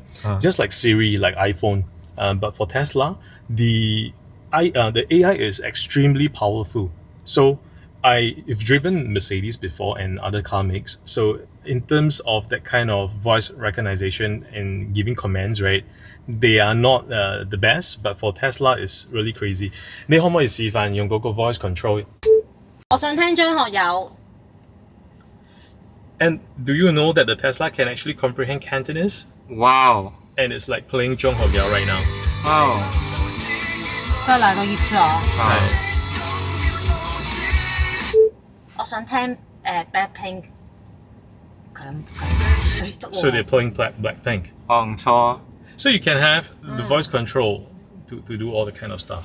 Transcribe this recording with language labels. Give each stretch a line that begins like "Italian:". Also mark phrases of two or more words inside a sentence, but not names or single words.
English: Just like Siri, like iPhone. But for Tesla, the AI is extremely powerful. So I've driven Mercedes before and other car makes. So in terms of that kind of voice recognition and giving commands, right, they are not the best. But for Tesla, it's really crazy.
Cantonese: 你可唔可以示範用嗰個
English: voice control?
Cantonese: 我想聽張學友。
English: And do you know that the Tesla can actually comprehend Cantonese? Wow. And it's like playing Zhong Hogao right now. Wow.
Cantonese: 再嚟多一次啊！
English: Wow.
Cantonese: 我想聽 Blackpink。
English: So they're playing Blackpink.
Cantonese: 唔錯。
English: So you can have the voice control to do all the kind of stuff.